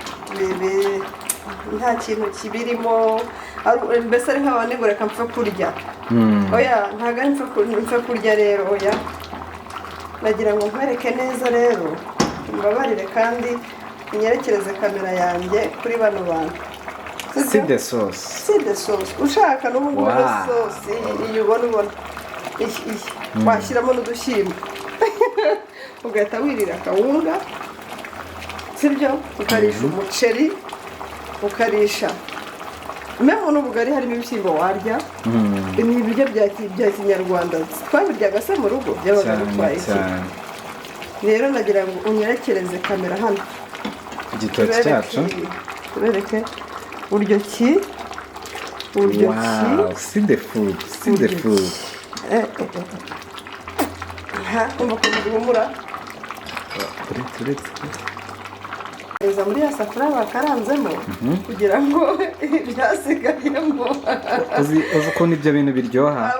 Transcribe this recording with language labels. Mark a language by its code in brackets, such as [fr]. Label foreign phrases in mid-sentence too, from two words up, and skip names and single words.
[rw] Nta kintu kibirimo, mbese ari nk'abandi ngo reka mpfa kurya. Oya ntabwo ari mpfa kurya rero, oya. Nagira ngo nkwereke neza rero, mbabarire kandi unyerekereze kamera yanjye kuri bano bantu. [fr] C'est des sauces. C'est des sauces. [rw] Ushaka n'ubu ngubu sauce iyi ubona washyiramo n'udushyimbo ugahita wirira akawunga, sibyo? Ukarisha umuceri, ukarisha memo n'ubugari, harimo ibishyimbo warya. Ni ibiryo bya kinyarwanda twabiryaga se mu rugo, byabaga bitwaye iki. Rero nagira ngo unyerekereze kamera hano igitoki cyacu, tubereke buryo ki. [en] Wow, see the food. [rw] Umva ukuntu bihumura. Eza muri ya safuriya bakaranzemo kugira ngo byasigayemo. Uzi ukuntu ibyo bintu biryoha.